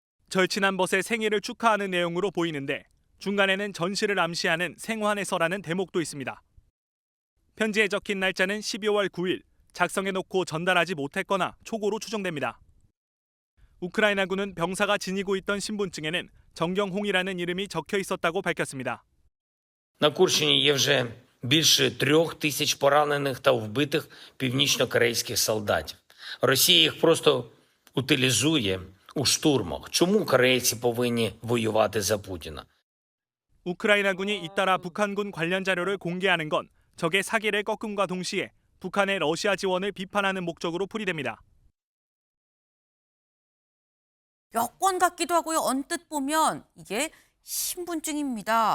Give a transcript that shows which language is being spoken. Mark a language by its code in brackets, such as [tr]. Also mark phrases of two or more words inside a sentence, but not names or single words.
[ko] 절친한 벗의 생일을 축하하는 내용으로 보이는데 중간에는 전시를 암시하는 생환의 서라는 대목도 있습니다. 편지에 적힌 날짜는 12월 9일, 작성해놓고 전달하지 못했거나 초고로 추정됩니다. 우크라이나군은 병사가 지니고 있던 신분증에는 정경홍이라는 이름이 적혀 있었다고 밝혔습니다. [uk] На Курщині є вже більше 3000 поранених та вбитих північно-корейських солдатів. Росія їх просто утилізує у штурмах. Чому корейці повинні воювати за Путіна? [ko] 우크라이나군이 잇따라 북한군 관련 자료를 공개하는 건 적의 사기를 꺾음과 동시에 북한의 러시아 지원을 비판하는 목적으로 풀이됩니다. 여권 같기도 하고요. 언뜻 보면 이게 신분증입니다.